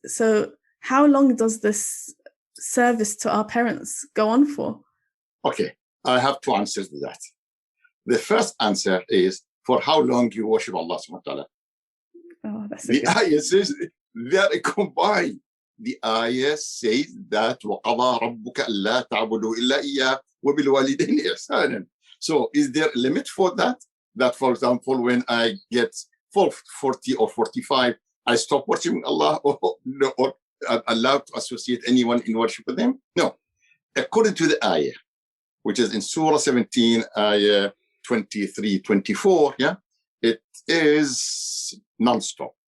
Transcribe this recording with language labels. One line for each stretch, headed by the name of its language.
English: So how long does this service to our parents go on for? Okay, I have two answers to that. The first answer is for how long you worship Allah subhanahu wa ta'ala. Oh, that's the ayah says they are combined. The ayah says that
Arabic: وَقَضَى رَبُّكَ أَلَّا تَعْبُدُوا إِلَّا إِيَّاهُ وَبِالْوَالِدَيْنِ إِحْسَانًا.
English: So is there a limit for that? That, for example, when I get 40 or 45, I stop worshiping Allah or allowed to associate anyone in worship with Him? No. According to the ayah, which is in Surah 17, ayah 23, 24, it is non-stop.